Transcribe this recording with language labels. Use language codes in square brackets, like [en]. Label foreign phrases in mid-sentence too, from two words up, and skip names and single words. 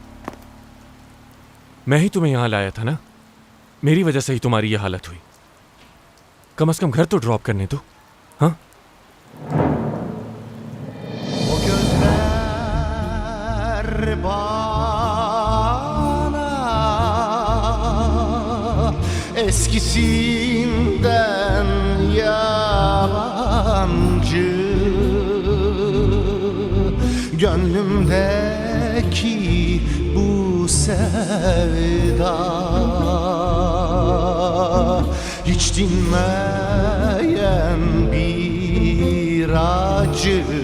[hi] मैं ही तुम्हें यहां लाया था ना, मेरी वजह से ही तुम्हारी यह हालत हुई। कम से कम घर तो ड्रॉप करने दो। हाँ, [tr] O gözler bana eskisinden yabancı, gönlümdeki bu sevda hiç dinmeyen bir acı.